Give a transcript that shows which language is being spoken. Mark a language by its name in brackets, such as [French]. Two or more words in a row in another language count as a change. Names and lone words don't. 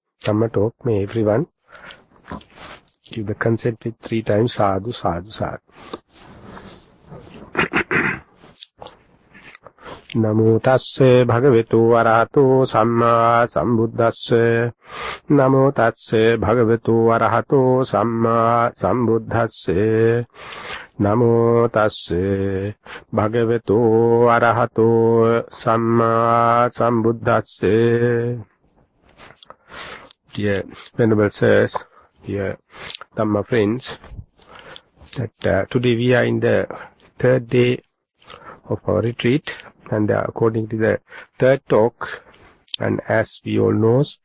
[English] Dhamma talk, may everyone give the consent with 3 times [Pali] sadhu, sadhu, sadhu. Namo tasse bhagavatu arahato samma sambuddhasse. Namo tasse bhagavatu arahato samma sambuddhasse. Namo tasse bhagavatu arahato samma sambuddhasse. [English] Dear Venerable Sirs, dear Dhamma friends, that today we are in the 3rd day of our retreat, and according to the 3rd talk, and as we all know,